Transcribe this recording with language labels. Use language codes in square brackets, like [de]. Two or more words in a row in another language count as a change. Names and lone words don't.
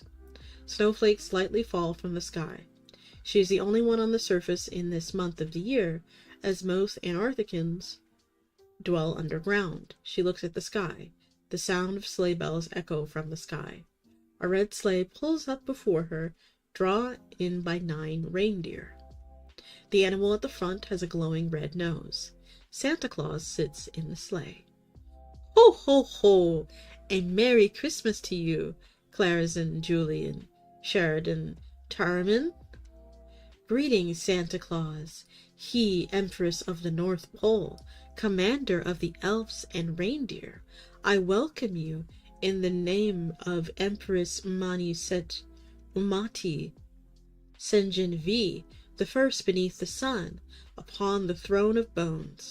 [en] Snowflakes slightly fall from the sky. She is the only one on the surface in this month of the year, as most Antarcticans dwell underground. She looks at the sky. The sound of sleigh bells echo from the sky. A red sleigh pulls up before her, drawn in by 9 reindeer. The animal at the front has a glowing red nose. Santa Claus sits in the sleigh. Ho, ho, ho! A Merry Christmas to you, Clarazin Julian Sheridan Tarman. Greetings, Santa Claus, he, Empress of the North Pole, commander of the elves and reindeer. I welcome you in the name of Empress Maniset Umati Senjin V, the first beneath the sun, upon the throne of bones.